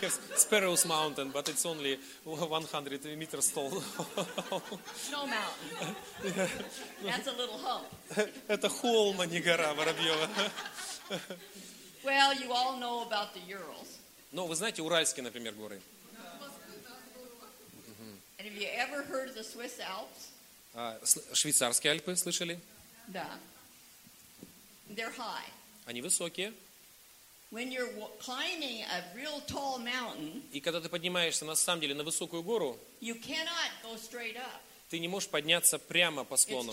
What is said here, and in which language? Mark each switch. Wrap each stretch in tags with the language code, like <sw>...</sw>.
<en>Yes. Sparrow's Mountain, but it's only 100 meters tall. No mountain. That's a little hump.</en> <ru>Это холм, а не гора, Воробьёва.</ru> <en>Well, you all know about the Urals.</en> <ru>Но вы знаете Уральские, например, горы.</ru> <en>And have you ever heard of the Swiss Alps?</en> <ru>Швейцарские Альпы слышали?</ru> <en>Да. They're high.</en> <ru>Они высокие.</ru> <en>When you're climbing a real tall mountain.</en> <ru>И когда ты поднимаешься на самом деле на высокую гору.</ru> <en>You cannot go straight up.</en> <ru>Ты не можешь подняться прямо по склону.</ru>